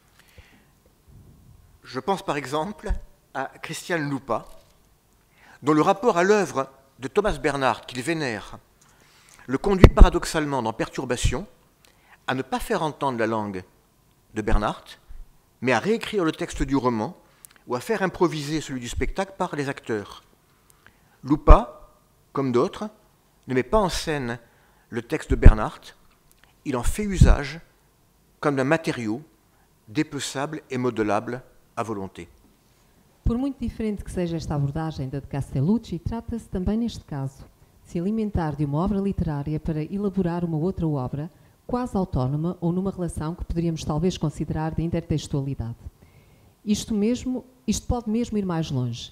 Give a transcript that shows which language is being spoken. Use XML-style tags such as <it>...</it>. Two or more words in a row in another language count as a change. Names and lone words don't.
<fr>Je pense par exemple à Christian Lupa, dont le rapport à l'œuvre de Thomas Bernhard, qu'il vénère, le conduit paradoxalement dans Perturbation à ne pas faire entendre la langue de Bernhard, mais à réécrire le texte du roman ou à faire improviser celui du spectacle par les acteurs. Lupa, comme d'autres, ne met pas en scène le texte de Bernhard, il en fait usage comme d'un matériau dépeçable et modelable à volonté.</fr> <pt>Por muito diferente que seja esta abordagem da de Castellucci, trata-se também, neste caso, de se alimentar de uma obra literária para elaborar uma outra obra, quase autónoma ou numa relação que poderíamos talvez considerar de intertextualidade. Isto pode mesmo ir mais longe.</pt>